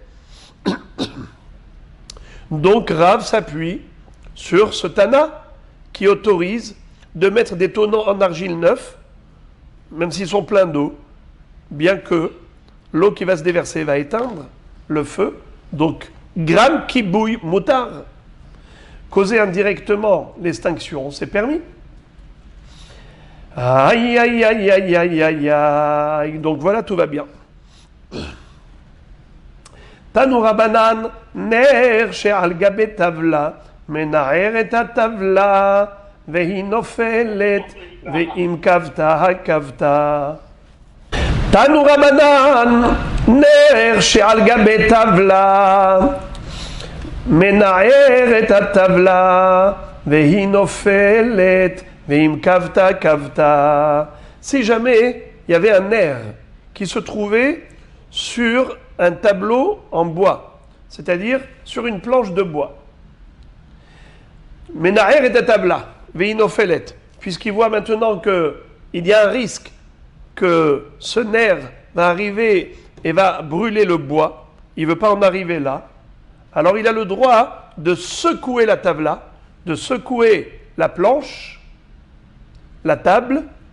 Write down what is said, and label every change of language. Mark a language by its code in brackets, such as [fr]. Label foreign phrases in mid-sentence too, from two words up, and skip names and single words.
[fr] Donc Rav s'appuie sur ce Tana qui autorise de mettre des tonneaux en argile neufs, même s'ils sont pleins d'eau, bien que l'eau qui va se déverser va éteindre le feu. Donc [he] גרם כיבוי מותר, [fr] causer indirectement l'extinction, c'est permis. Aïe, aïe, aïe, aïe, aïe, aïe, aïe. Donc voilà, tout va bien. [he] תנו רבנן נר שעל גבי טבלא מנער את טבלא והיא נופלת ואם כבתה הכבתה. תנו רבנן נר שעל גבי טבלא מנער את טבלא והיא נופלת ואם כבתה כבתה. [fr] Si jamais il y avait un nerf qui se trouvait sur un tableau en bois, c'est-à-dire sur une planche de bois. [he] מנער את טבלא והיא נופלת, [fr] puisqu'il voit maintenant qu'il y a un risque que ce nerf va arriver et va brûler le bois, il ne veut pas en arriver là, alors il a le droit de secouer la tabla, de secouer la planche, la table,